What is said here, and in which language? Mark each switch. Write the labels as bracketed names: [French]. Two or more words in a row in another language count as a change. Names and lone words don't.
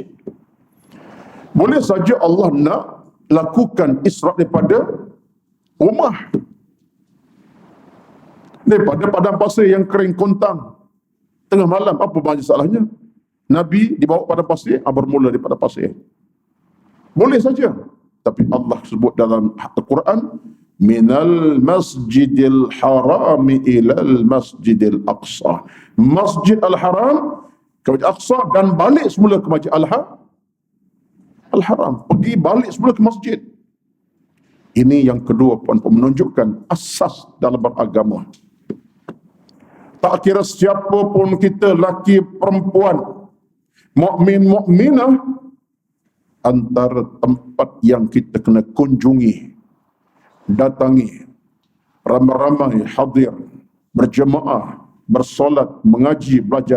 [Malay] Boleh saja Allah nak lakukan Isra daripada rumah, daripada padang pasir yang kering kontang tengah malam. Apa banyak salahnya? Nabi dibawa padang pasir, bermula daripada pasir. Boleh saja. Tapi Allah sebut dalam Al-Quran, [Arabic] من المسجد الحرام إلى المسجد الأقصى. [Malay] Masjid Al-Haram ke Masjid Aqsa dan balik semula ke Masjid Al-Haram. Pergi balik semula ke masjid. Ini yang kedua puan-puan, menunjukkan asas dalam beragama. Tak kira siapa pun kita, laki perempuan, mukmin mukminah, antara tempat yang kita kena kunjungi, datangi, ramai-ramai hadir, berjemaah, bersolat, mengaji, belajar.